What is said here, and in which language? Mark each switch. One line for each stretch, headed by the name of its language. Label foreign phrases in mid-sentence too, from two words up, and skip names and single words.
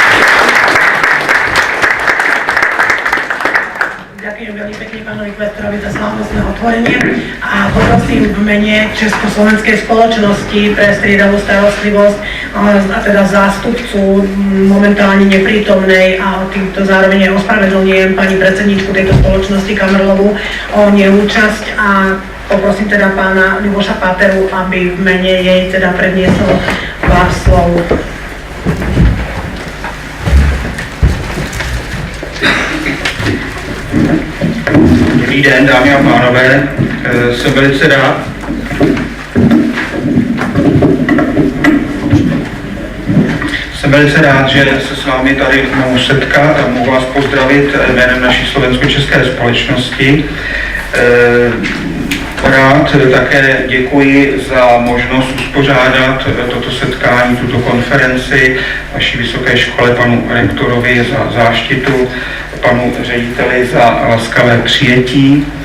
Slovak: Ďakujem veľmi pekne pánovi Kvettorovi za slávnostné otvorenie a poprosím v mene Československej spoločnosti pre striedavú starostlivosť a teda zástupcu momentálne neprítomnej a týmto zároveň ospravedlňujem pani predsedničku tejto spoločnosti Kamerlovú o neúčasť a poprosím teda pána Ľuboša Páteru, aby v mene jej teda predniesol pár slov.
Czech: Dobrý den, dámy a pánové, jsem velice rád, že se s vámi tady mohu setkat a mohu vás pozdravit jménem naší slovensko-české společnosti. Rád také děkuji za možnost uspořádat toto setkání, tuto konferenci vaší vysoké škole, panu rektorovi za záštitu, panu řediteli za laskavé přijetí,